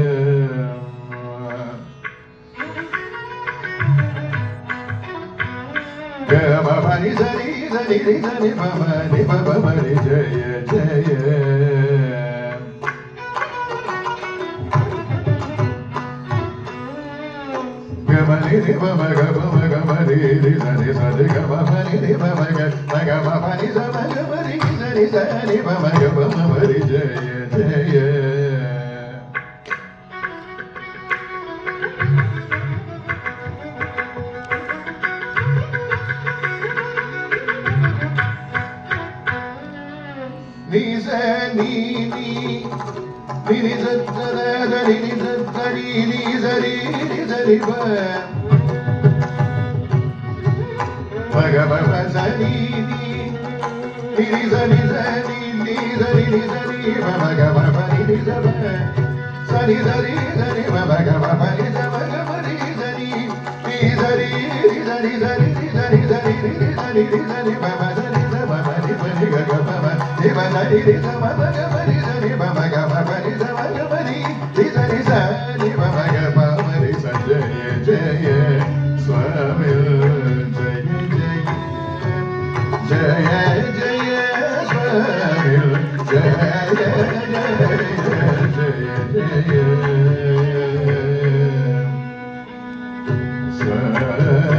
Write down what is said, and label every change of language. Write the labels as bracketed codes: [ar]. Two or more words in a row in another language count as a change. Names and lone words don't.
[sa] ಗಮ ಮನಿ ಸರಿ ಸರಿ ಸರಿ ಮಮ ನಿ ಮಮ ಮರಿ ಜಯ ಜಯ ಗಮ ನಿ ಮಮ ಗಮ ಗಮ ರಿ ರಿ ಸರಿ ಸರಿ ಗಮ ಮನಿ ನಿ ಮಮ ಗ ಮ ಮನಿ ಸಮ ಗಮ ರಿ ಸರಿ ಸರಿ ಮಮ ಗಮ ಮರಿ ಜಯ ಜಯ ni sa ni ni ni ni sa sa da ni ni sa sa ni ni sa ni sa ni ba ma ga ma ma sa ni ni ni sa ni sa ni ni sa ni ma ma ga ma ma ni sa ba sa ni ma ma ga ma ma ni sa ma ga ma ni sa ni sa ni sa ni sa ni sa ni sa ni sa ni sa ni ma ma sa ni sa ma ma ni ma ni ga ma ma ni ma sa ni sa ma ma ga ma ni sa ni ma ma ga ma ma ni sa ma ga ma ni sa ni sa ni ma ma ga ma ma ni sa jaya jaya swami jaya jaya swami jaya jaya jaya swami